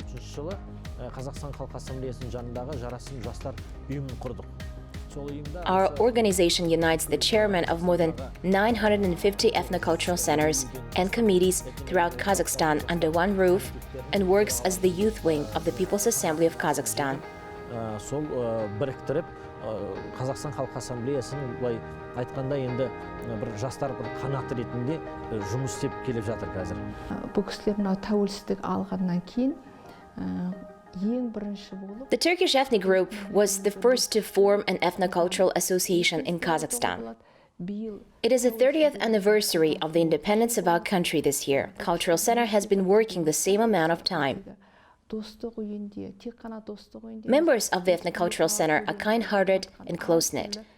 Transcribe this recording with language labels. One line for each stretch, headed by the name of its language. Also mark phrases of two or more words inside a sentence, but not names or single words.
English: Our organization unites the chairmen of more than 950 ethnocultural centers and committees throughout Kazakhstan under one roof and works as the youth wing of the People's Assembly of Kazakhstan.
Kazakh: Қазақстан Халқы Ассамблеясының былай айтқанда енді бір жастар бір қанаты ретінде жұмыс істеп келіп жатыр қазір. Бұл кісілер мынау тәуелсіздік алғаннан кейін ең бірінші болып
English: The Turkish ethnic group was the first to form an ethnocultural association in Kazakhstan. It is the 30th anniversary of the independence of our country this year. Cultural Center has been working the same amount of time. Members of the Ethnocultural Center are kind-hearted and close-knit.